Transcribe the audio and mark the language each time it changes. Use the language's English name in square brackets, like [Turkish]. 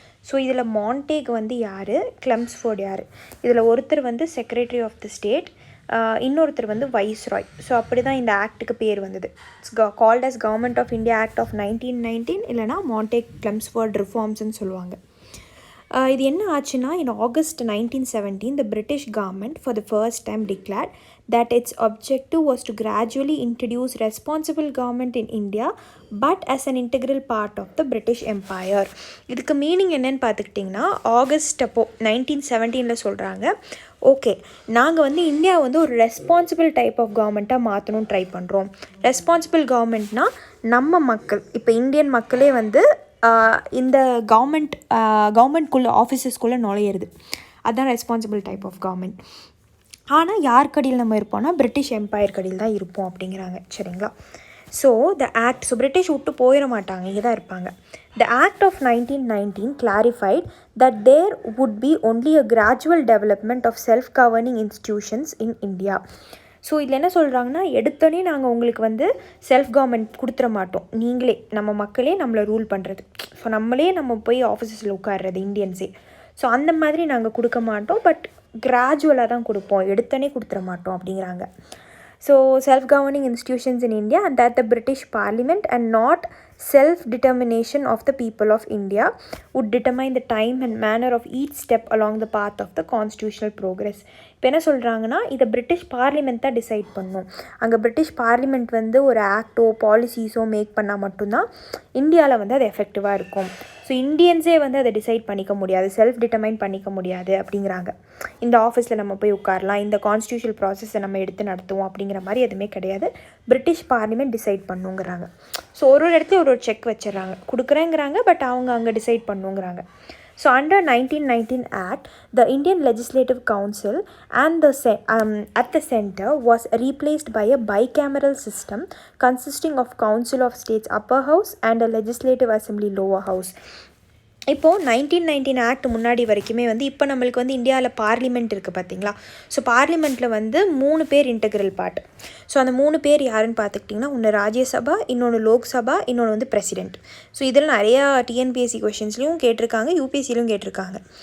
[Tamil] So இதில் Montagu வந்து யார், கிளெம்ஸ்ஃபோர்ட் யார்? இதில் ஒருத்தர் வந்து செக்ரட்டரி ஆஃப் த ஸ்டேட், இன்னொருத்தர் வந்து வைஸ்ராய். ஸோ அப்படி தான் இந்த ஆக்டுக்கு பேர் வந்தது. [English] it's called as government of India act of 1919, [Tamil] இல்லைனா மான்டேக்-கிளெம்ஸ்ஃபோர்ட் ரிஃபார்ம்ஸ்ன்னு சொல்லுவாங்க. இது என்ன ஆச்சுன்னா, [English] in August 1917 the British government for the first time declared that its objective was to gradually introduce responsible government in India but as an integral part of the British Empire. [Tamil] இதுக்கு meaning என்னன்னு பார்த்துக்கிட்டிங்கன்னா, August அப்போ 1917 சொல்கிறாங்க, okay நாங்கள் வந்து India வந்து ஒரு responsible type of கவர்மெண்ட்டாக மாற்றணும்னு ட்ரை பண்ணுறோம். ரெஸ்பான்சிபிள் கவர்மெண்ட்னால் நம்ம மக்கள், இப்போ இந்தியன் மக்களே வந்து இந்த கவர்மெண்ட்குள்ளே ஆஃபீஸஸ்குள்ளே நுழையிறது, அதுதான் ரெஸ்பான்சிபிள் டைப் ஆஃப் கவர்மெண்ட். ஆனால் யார் கடியில் நம்ம இருப்போம்னா பிரிட்டிஷ் எம்பையர் கடியில் தான் இருப்போம் அப்படிங்கிறாங்க, சரிங்களா? ஸோ பிரிட்டிஷ் விட்டு போயிட மாட்டாங்க, இங்கே தான் இருப்பாங்க. [English] The Act of 1919 clarified that there would be only a gradual development of self-governing institutions in India. [Tamil] So இதில் என்ன சொல்கிறாங்கன்னா, எடுத்தோடனே நாங்கள் உங்களுக்கு வந்து செல்ஃப் கவர்மெண்ட் கொடுத்துட மாட்டோம், நீங்களே நம்ம மக்களே நம்மளை ரூல் பண்ணுறது, ஸோ நம்ம போய் ஆஃபீஸஸில் உட்கார்றது இந்தியன்ஸே. ஸோ அந்த மாதிரி நாங்கள் கொடுக்க மாட்டோம், பட் கிராஜுவலாக தான் கொடுப்போம், எடுத்தோடனே கொடுத்துட மாட்டோம் அப்படிங்கிறாங்க. [English] So self-governing institutions in India and that the British Parliament and not self-determination of the people of India would determine the time and manner of each step along the path of the constitutional progress. [Tamil] இப்போ என்ன சொல்கிறாங்கன்னா, இதை British parliament தான் decide பண்ணணும். அங்கே British parliament வந்து ஒரு ஆக்டோ பாலிசிஸோ make பண்ணால் மட்டும்தான் இந்தியாவில் வந்து அது எஃபெக்டிவாக இருக்கும். ஸோ இந்தியன்ஸே வந்து அதை டிசைட் பண்ணிக்க முடியாது, செல்ஃப் டிட்டர்மைன் பண்ணிக்க முடியாது அப்படிங்கிறாங்க. இந்த ஆஃபீஸில் நம்ம போய் உட்காரலாம், இந்த கான்ஸ்டியூஷனல் ப்ராசஸை நம்ம எடுத்து நடத்துவோம் அப்படிங்கிற மாதிரி எதுவுமே கிடையாது. British parliament decide பண்ணுங்கிறாங்க. ஸோ ஒரு இடத்துல ஒரு செக் வச்சிடறாங்க, கொடுக்குறேங்கிறாங்க, பட் அவங்க அங்கே decide பண்ணுங்கிறாங்க. [English] So under 1919 Act, the Indian Legislative Council and at the center was replaced by a bicameral system consisting of Council of States Upper House and a Legislative Assembly Lower House. [Tamil] இப்போது 1919 act முன்னாடி வரைக்குமே வந்து இப்போ நம்மளுக்கு வந்து இந்தியாவில் parliament இருக்குது பார்த்தீங்களா. ஸோ பார்லிமெண்ட்டில் வந்து 3 பேர் இன்டெக்ரல் பார்ட். ஸோ அந்த 3 பேர் யாருன்னு பார்த்துக்கிட்டிங்கன்னா, ஒன்று ராஜ்யசபா, இன்னொன்று லோக்சபா, இன்னொன்று வந்து பிரசிடெண்ட். ஸோ இதில் நிறையா டிஎன்பிஎஸ்சி கொஷின்ஸ்லையும் கேட்டிருக்காங்க, யூபிஎஸ்சிலையும் கேட்டிருக்காங்க.